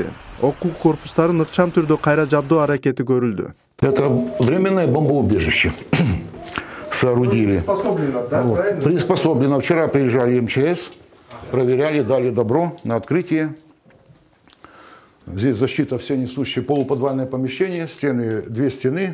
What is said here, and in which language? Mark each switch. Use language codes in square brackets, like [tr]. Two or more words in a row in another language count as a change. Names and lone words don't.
[ky] Окуу корпустарын ыкчам түрдө кайра жабдоо аракети көрүлдү. [ru] Это временное бомбоубежище соорудили. Приспособлено, да, правильно? Приспособлено. Вчера приезжали МЧС, проверяли, дали добро на открытие. Здесь защита все несущие, полуподвальное помещение, стены, 2 стены.